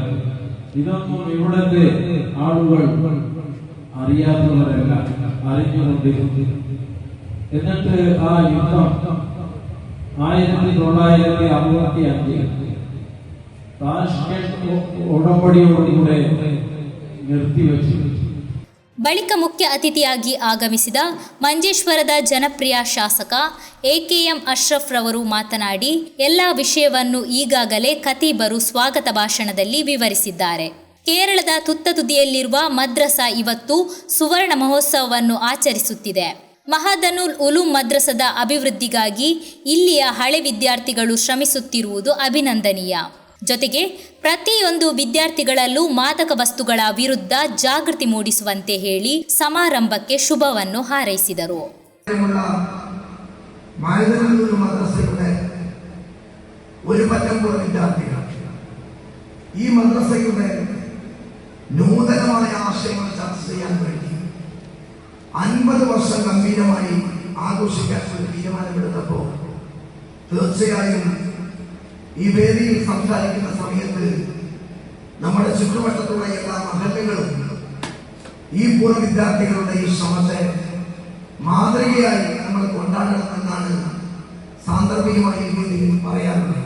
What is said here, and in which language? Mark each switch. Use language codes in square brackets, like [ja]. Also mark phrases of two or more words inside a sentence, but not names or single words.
[ml] ഇതൊന്നും ഇവിടുത്തെ ആളുകൾ അറിയാത്തവരല്ല, അറിഞ്ഞുകൊണ്ടിരുന്നു. എന്നിട്ട് ആ യുദ്ധം 1965 താഷ്കെന്റ് ഉടമ്പടിയോടുകൂടെ നിർത്തിവെച്ചു. [kn] ಬಳಿಕ ಮುಖ್ಯ ಅತಿಥಿಯಾಗಿ ಆಗಮಿಸಿದ ಮಂಜೇಶ್ವರದ ಜನಪ್ರಿಯ ಶಾಸಕ ಎಕೆಎಂ ಅಶ್ರಫ್ ರವರು ಮಾತನಾಡಿ, ಎಲ್ಲ ವಿಷಯವನ್ನು ಈಗಾಗಲೇ ಖತೀಬರು ಸ್ವಾಗತ ಭಾಷಣದಲ್ಲಿ ವಿವರಿಸಿದ್ದಾರೆ. ಕೇರಳದ ತುತ್ತ ತುದಿಯಲ್ಲಿರುವ ಮದ್ರಸಾ ಇವತ್ತು ಸುವರ್ಣ ಮಹೋತ್ಸವವನ್ನು ಆಚರಿಸುತ್ತಿದೆ. ಮಹದನುಲ್ ಉಲೂಮ್ ಮದ್ರಸದ ಅಭಿವೃದ್ಧಿಗಾಗಿ ಇಲ್ಲಿಯ ಹಳೆ ವಿದ್ಯಾರ್ಥಿಗಳು ಶ್ರಮಿಸುತ್ತಿರುವುದು ಅಭಿನಂದನೀಯ. ಜೊತೆಗೆ ಪ್ರತಿಯೊಂದು ವಿದ್ಯಾರ್ಥಿಗಳಲ್ಲೂ ಮಾದಕ ವಸ್ತುಗಳ ವಿರುದ್ಧ ಜಾಗೃತಿ ಮೂಡಿಸುವಂತೆ ಹೇಳಿ ಸಮಾರಂಭಕ್ಕೆ ಶುಭವನ್ನು ಹಾರೈಸಿದರು. [ml] ഒരു പറ്റംപുറ വിദ്യാർത്ഥികൾ ഈ മദ്രസയുടെ നൂതനമായ ആശയങ്ങൾ ചർച്ച ചെയ്യാൻ വേണ്ടി 50 വർഷം ഗംഭീരമായി ആഘോഷിക്കാൻ ഒരു തീരുമാനമെടുത്തപ്പോൾ തീർച്ചയായും ഈ വേദിയിൽ സംസാരിക്കുന്ന സമയത്ത് നമ്മുടെ ചുറ്റുവട്ടത്തുള്ള എല്ലാ മഹല്ലുകളും ഈ പൂർവ്വ വിദ്യാർത്ഥികളുടെ ഈ ശ്രമത്തെ മാതൃകയായി നമ്മൾ കൊണ്ടാടണമെന്നാണ് സാന്ദർഭികമായി ഈ വേദിയിൽ പറയാറുള്ളത്.